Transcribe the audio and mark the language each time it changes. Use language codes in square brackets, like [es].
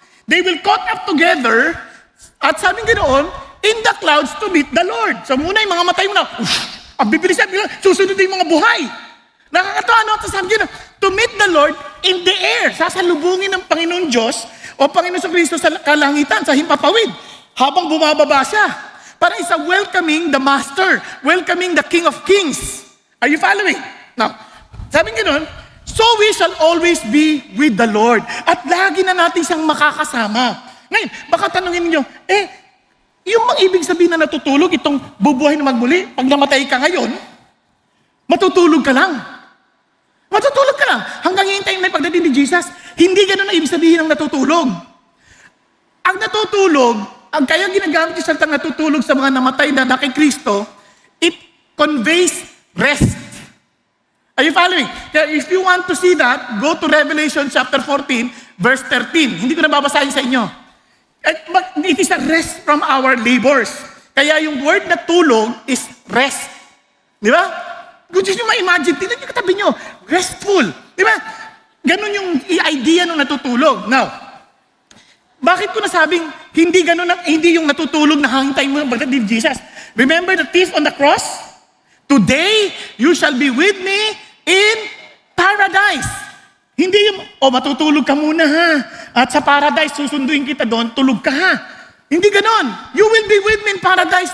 [en] They will caught up together, [tl] at sabi ganoon, [en] in the clouds to meet the Lord. [tl] So muna yung mga matay mo na, ang bibilis yan, susunod yung mga buhay. Nakakatawa, no? Sabi ganoon, [en] to meet the Lord in the air. [tl] Sasalubungin ng Panginoon Diyos o Panginoon sa Kristo sa kalangitan, sa himpapawid, habang bumababa siya. Parang isa [en] welcoming the Master, welcoming the King of Kings. Are you following? Now, [tl] sabi ganoon, [en] so we shall always be with the Lord. [tl] At lagi na natin siyang makakasama. Ngayon, baka tanungin niyo, yung mga ibig sabihin na natutulog, itong bubuhay na magmuli, pag namatay ka ngayon, matutulog ka lang. Matutulog ka lang. Hanggang hintayin na yung pagdating ni Jesus, hindi ganun ang ibig sabihin ng natutulog. Ang natutulog, ang kaya ginagamit yung salitang natutulog sa mga namatay na kay Kristo, [en] it conveys rest. Are you following? Kaya if you want to see that, go to Revelation chapter 14, verse 13. [tl] Hindi ko na babasahin sa inyo. [en] It is a rest from our labors. [tl] Kaya yung word na tulog is rest. Di ba? Kung gusto nyo ma-imagine, tingnan nyo katabi nyo, restful. Di ba? Ganun yung idea ng natutulog. Now, bakit ko nasabing hindi ganun, hindi yung natutulog na hangintay mo ng pagdating ni Jesus? [en] Remember the thief on the cross? Today, you shall be with me in paradise. [tl] Hindi yung, matutulog ka muna ha. At sa paradise, susunduin kita doon, tulog ka ha. Hindi ganon. [en] You will be with me in paradise.